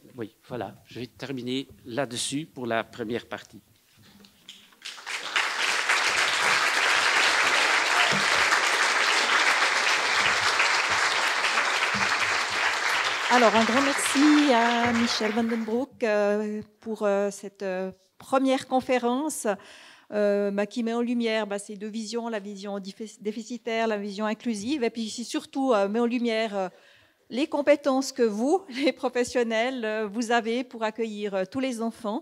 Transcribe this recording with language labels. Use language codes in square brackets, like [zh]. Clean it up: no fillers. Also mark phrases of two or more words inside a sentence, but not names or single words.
[fr] Oui, voilà, je vais terminer là-dessus pour la première partie. Alors, un grand merci à Michel van den Broek pour cette première conférence qui met en lumière ces deux visions, la vision déficitaire, la vision inclusive, et puis surtout met en lumière les compétences que vous, les professionnels, vous avez pour accueillir tous les enfants.